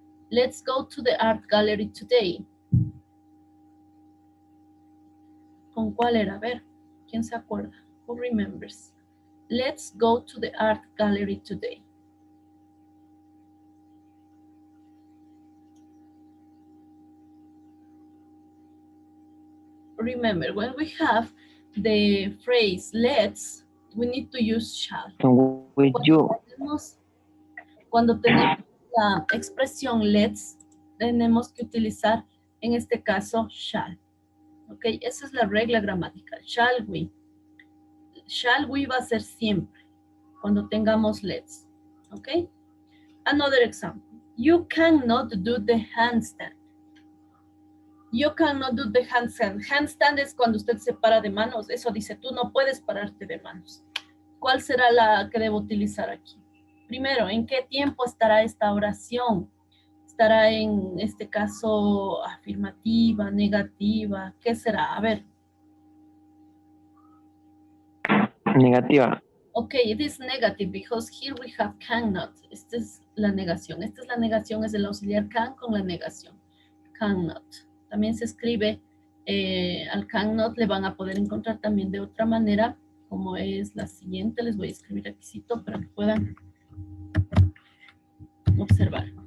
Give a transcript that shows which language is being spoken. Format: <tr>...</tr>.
<en>Let's go to the art gallery today.</en> <es>¿Con cuál era? A ver, ¿quién se acuerda?</es> <en>Who remembers? Let's go to the art gallery today. Remember, when we have the phrase let's, we need to use shall. With you.</en> <es>Cuando tenemos la expresión let's, tenemos que utilizar, en este caso, shall. ¿Ok? Esa es la regla gramatical. Shall we. Shall we va a ser siempre cuando tengamos let's.</es> <en>¿Ok? Another example. You cannot do the handstand. You cannot do the handstand.</en> <es>Handstand es cuando usted se para de manos. Eso dice, tú no puedes pararte de manos. ¿Cuál será la que debo utilizar aquí? Primero, ¿en qué tiempo estará esta oración? ¿Estará en este caso afirmativa, negativa? ¿Qué será? A ver. Negativa.</es> <en>Okay, it is negative because here we have cannot.</en> <es>Esta es la negación. Esta es la negación, es el auxiliar can con la negación. Cannot. También se escribe al cannot, le van a poder encontrar también de otra manera, como es la siguiente. Les voy a escribir aquí para que puedan observar.</es>